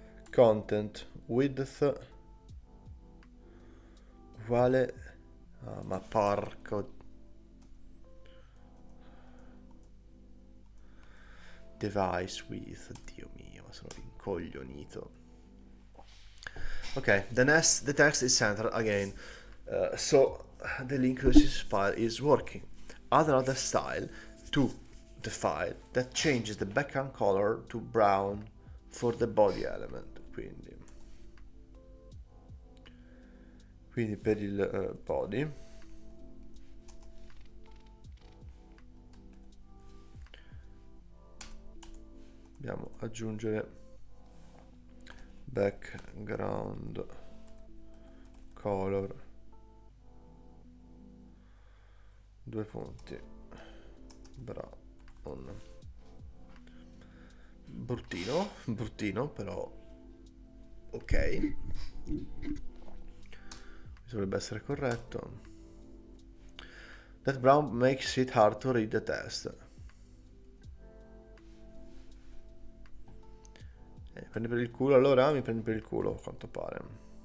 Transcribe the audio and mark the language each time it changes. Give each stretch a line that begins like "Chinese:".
Italian: Content, width, uguale, ah, ma porco, device width, Dio mio, ma sono incoglionito.
English: Okay, the text is centered again. So the link to this file is working. Add another style to the file that changes the background color to brown for the body element.
Italian: Quindi per il body dobbiamo aggiungere background color, due punti, brown. Bruttino però ok, dovrebbe essere corretto.
English: That brown makes it hard to read the test.
Italian: Prendi per il culo allora? Mi prendi per il culo, a quanto pare.